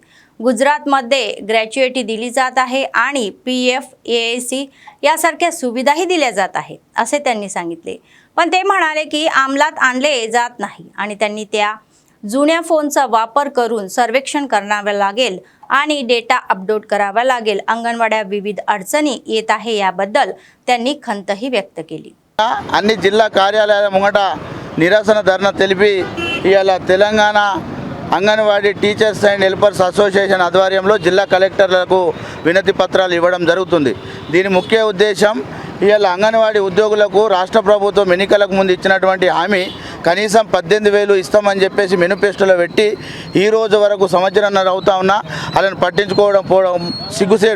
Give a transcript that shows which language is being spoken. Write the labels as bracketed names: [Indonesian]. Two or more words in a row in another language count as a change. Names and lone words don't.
[Marathi] गुजरातमध्ये ग्रॅच्युइटी दिली जात आहे आणि PF AAC यासारख्या सुविधाही दिल्या जात आहेत असे त्यांनी सांगितले। पण ते म्हणाले की अंमलात आणले जात नाही आणि त्यांनी त्या जुन्या फोनचा वापर करून सर्वेक्षण करावे लागेल आणि डेटा अपलोड करावा लागेल। अंगणवाड्या विविध अडचणी येत आहे याबद्दल त्यांनी खंतही व्यक्त केली। [Telugu] అన్ని జిల్లా కార్యాలయాల ముంగట నిరసన ధర్నా తెలిపి ఇవాళ తెలంగాణ అంగన్వాడీ టీచర్స్ అండ్ హెల్పర్స్ అసోసియేషన్ ఆధ్వర్యంలో జిల్లా కలెక్టర్లకు వినతి పత్రాలు ఇవ్వడం జరుగుతుంది. దీని ముఖ్య ఉద్దేశం ఇవాళ అంగన్వాడీ ఉద్యోగులకు రాష్ట్ర ప్రభుత్వం ఎన్నికలకు ముందు ఇచ్చినటువంటి హామీ కనీసం 18,000 ఇస్తామని చెప్పేసి మేనిఫెస్టోలో పెట్టి ఈ రోజు వరకు సంవత్సరంన్నర అవుతా ఉన్నా వాళ్ళని పట్టించుకోవడం పోవడం సిగ్గుసేటు.